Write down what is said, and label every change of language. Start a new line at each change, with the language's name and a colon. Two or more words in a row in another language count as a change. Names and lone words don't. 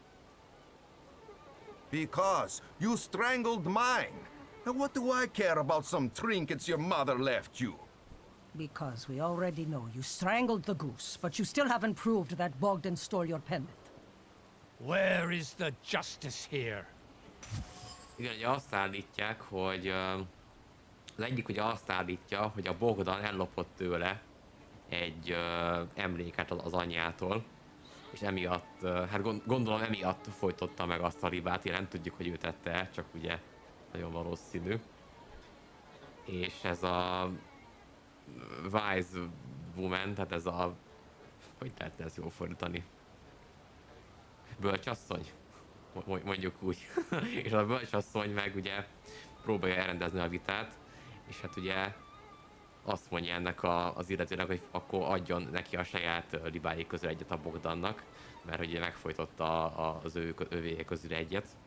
English: Because you strangled mine. And what do I care about some trinkets your mother left you? Because we already know you strangled the goose, but you still haven't proved that Bogdan stole your pendant. Where is the justice here?
Hungarian: Igen, ugye azt állítják, hogy az egyik ugye azt állítja, hogy a Bogdan ellopott tőle egy emléket az anyjától, és emiatt, hát gondolom emiatt folytotta meg azt a ribát, nem tudjuk, hogy ő tette el, csak ugye nagyon valószínű. És ez a
English: wise woman,
Hungarian: tehát ez a, hogy lehetne ezt jól fordítani? Bölcsasszony? Mondjuk úgy. És a bölcsasszony meg ugye próbálja elrendezni a vitát, és hát ugye azt mondja ennek az illetőnek, hogy akkor adjon neki a saját libái közül egyet a Bogdannak, mert hogy megfojtotta az övé közül egyet.